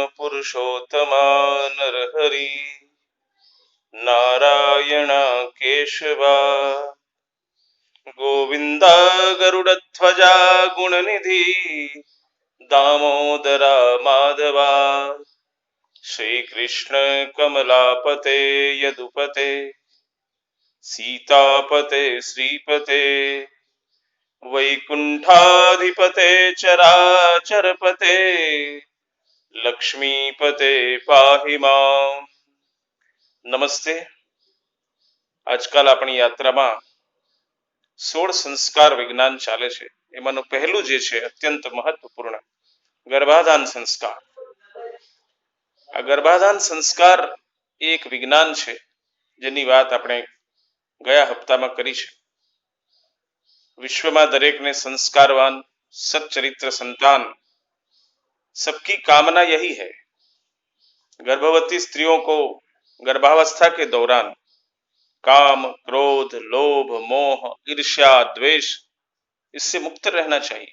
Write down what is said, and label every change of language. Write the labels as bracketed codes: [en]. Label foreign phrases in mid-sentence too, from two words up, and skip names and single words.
[sa] पुरुषोत्तमा नरहरि नारायण केशवा गोविंदा गरुड़ध्वजा गुणनिधि दामोदरा माधवा श्रीकृष्ण कमलापते यदुपते सीतापते श्रीपते वैकुंठाधिपते चराचरपते लक्ष्मीपते पाहि माम। नमस्ते। [gu] આજકાલ આપણી યાત્રામાં 16 સંસ્કાર વિજ્ઞાન ચાલે છે। એમાંનું પહેલું જે છે અત્યંત મહત્વપૂર્ણ ગર્ભાધાન સંસ્કાર। આ ગર્ભાધાન સંસ્કાર એક વિજ્ઞાન છે જેની વાત આપણે ગયા હપ્તામાં કરી છે। [hi] विश्व में दरेक ने संस्कारवान सच्चरित्र संतान सबकी कामना यही है। गर्भवती स्त्रियों को गर्भावस्था के दौरान काम, क्रोध, लोभ, मोह, ईर्ष्या, द्वेष इससे मुक्त रहना चाहिए।